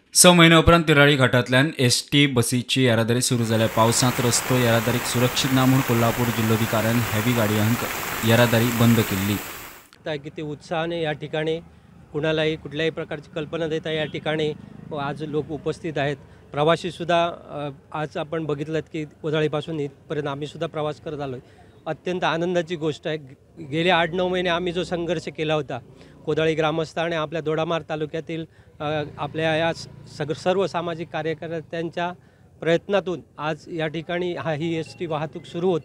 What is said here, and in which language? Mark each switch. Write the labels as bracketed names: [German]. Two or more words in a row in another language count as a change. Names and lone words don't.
[Konkani] स महिन्या उपरांत तिराळी घाटांतल्यान एसटी बसीची येरादारी सुरू जाल्या। पावसांत रस्तो येरादारीक सुरक्षीत ना म्हणून कोल्हापूर जिल्लोधिकाऱ्यान हेवी गाडयांक येरादारी बंद केल्ली। [Marathi] किती उत्साहाने या ठिकाणी कुणालाही कुठल्याही प्रकारची कल्पना देता या ठिकाणी आज लोक उपस्थित आहेत। प्रवासीसुद्धा आज आपण बघितलं की कोदाळीपासून इथपर्यंत आम्हीसुद्धा प्रवास करत आलो आहे। अत्यंत आनंदाची गोष्ट आहे। गेले 8-9 महिने आम्ही जो संघर्ष केला होता, कोदाळी ग्रामस्थ आणि आपल्या दोडामार्ग तालुक्यातील आपल्या या सर्व सामाजिक कार्यकर्त्यांच्या प्रयत्नातून आज या ठिकाणी ही एसटी वाहतूक सुरू होते।